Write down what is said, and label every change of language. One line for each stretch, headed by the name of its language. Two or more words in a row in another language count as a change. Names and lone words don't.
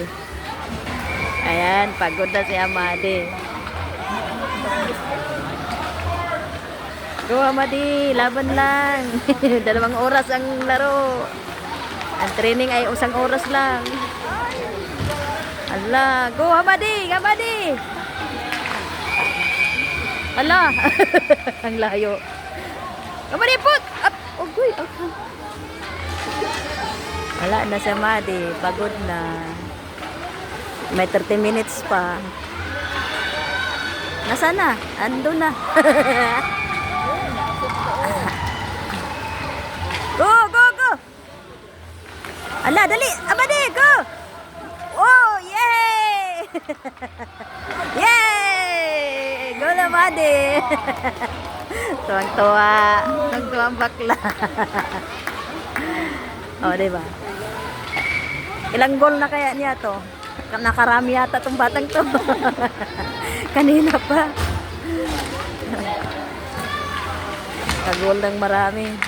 Filipino: Ayan, pagod na si Hamadi. Go Hamadi, laban lang. 2 oras ang laro. Ang training ay 1 oras lang. Ala, go Hamadi, Hamadi. Ala, ang layo. Hamadi,
English: put! Up!
Filipino: Ugoy, okay. Wala na si Hamadi, pagod na. May 30 minutes pa. Nasaan na? Ando na.
English: Go, go, go!
Filipino: Ala, dali! Hamadi, go! Oh, yay! Yay! Go na, Hamadi! Tuwang-tuwa. Tuwang-tuwa ang bakla. Oh, diba? Ilang goal na kaya niya to? Nakarami yata tong batang to. Kanina pa. Kagol ng marami.